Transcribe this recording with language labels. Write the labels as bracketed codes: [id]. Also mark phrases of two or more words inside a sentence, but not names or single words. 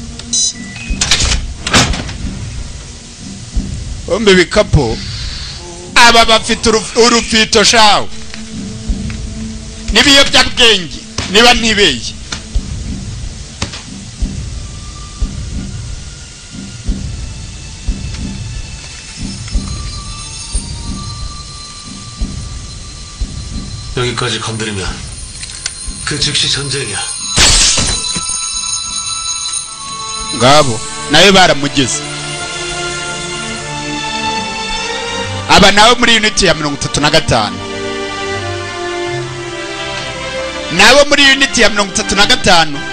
[rw] bombe bikapo aba bafite urufito shawo n'ibiyobyabwenge niba ntibeye. [ko] 여기까지 건드리면 그 즉시 전쟁이야. [rw] ngabo nawe baramugize. aba nawe muri unit ya 35 nabo muri unit ya 35